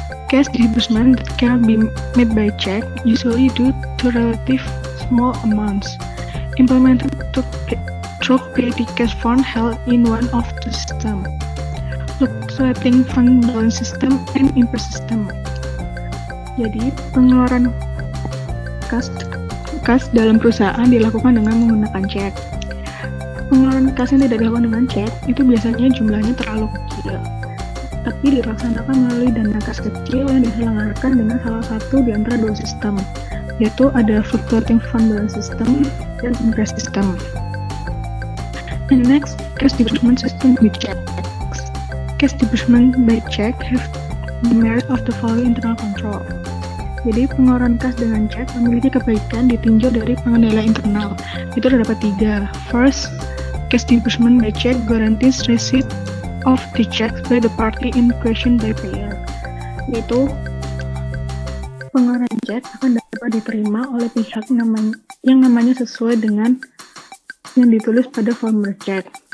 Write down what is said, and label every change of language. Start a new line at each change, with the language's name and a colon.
English: Cash disbursement that cannot be made by check, usually due to relative small amounts, implemented through petty cash fund held in one of the system, fluctuating fund balance system and impress system.
Indonesian: Jadi, pengeluaran kas dalam perusahaan dilakukan dengan menggunakan cek. Pengeluaran kas yang tidak dilakukan dengan cek itu biasanya jumlahnya terlalu kecil, tapi dilaksanakan melalui dana kas kecil yang diselenggarakan dengan salah satu di antara dua sistem, yaitu ada fluctuating fund balance system dan impress system.
English: And next, cash disbursement system with checks. Cash disbursement by check have the merit of the following internal control.
Indonesian: Jadi pengeluaran kas dengan cek memiliki kebaikan ditinjau dari pengendalian internal. Itu terdapat 3.
English: First, cash disbursement by check guarantees receipt of the checks by the party in question by payer.
Indonesian: Yaitu pengeluaran cek akan dapat diterima oleh pihak yang namanya sesuai dengan yang ditulis pada formulir cek.